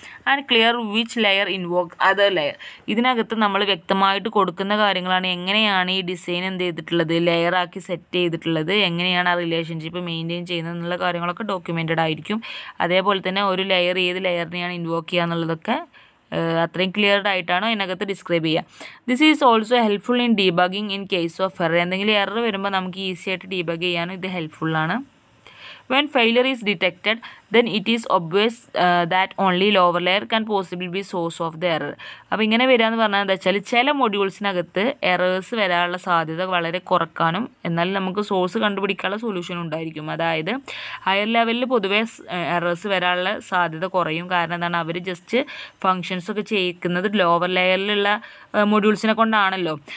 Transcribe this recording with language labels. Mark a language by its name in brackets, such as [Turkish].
[English] And clear which layer invoke other layer. [Malayalam] ഇതിനകത്ത് നമ്മൾ വ്യക്തമായിട്ട് കൊടുക്കുന്ന കാര്യങ്ങളാണ് എങ്ങനെയാണ് ഈ ഡിസൈൻ എന്ത് ചെയ്തിട്ടുള്ളത്, ലെയറാക്കി സെറ്റ് ചെയ്തിട്ടുള്ളത്, എങ്ങനെയാണ് ആ റിലേഷൻഷിപ്പ് മെയിൻറ്റെയിൻ ചെയ്യുന്നത് എന്നുള്ള കാര്യങ്ങളൊക്കെ ഡോക്യുമെൻറ്റഡ് ആയിരിക്കും. അതേപോലെ തന്നെ ഒരു ലെയർ ഏത് ലെയറിനെയാണ് ഇൻവോക്ക് ചെയ്യുക എന്നുള്ളതൊക്കെ അത്രയും ക്ലിയർഡ് ആയിട്ടാണ് അതിനകത്ത് ഡിസ്ക്രൈബ് ചെയ്യുക. [English] This is also helpful in debugging in case of error. [Malayalam] എന്തെങ്കിലും എറർ വരുമ്പോൾ നമുക്ക് ഈസി ആയിട്ട് ഡീബഗ് ചെയ്യാനും ഇത് ഹെൽപ്ഫുള്ളാണ്. [English] When failure is detected, then it is obvious that only lower layer can possibly be source of the error. [Malayalam] അപ്പോൾ ഇങ്ങനെ വരിക എന്ന് പറഞ്ഞാൽ എന്താ വെച്ചാൽ ചില മൊഡ്യൂൾസിനകത്ത് എറേഴ്സ് വരാനുള്ള സാധ്യത വളരെ കുറക്കാനും എന്നാൽ നമുക്ക് സോഴ്സ് കണ്ടുപിടിക്കാനുള്ള സൊല്യൂഷൻ ഉണ്ടായിരിക്കും. അതായത് ഹയർ ലെവലിൽ പൊതുവേ എറേഴ്സ് വരാനുള്ള സാധ്യത കുറയും. കാരണം എന്താണ്, അവർ ജസ്റ്റ് ഫങ്ഷൻസ് ഒക്കെ ചെയ്യിക്കുന്നത് ലോവർ ലെയറിലുള്ള മൊഡ്യൂൾസിനെ കൊണ്ടാണല്ലോ.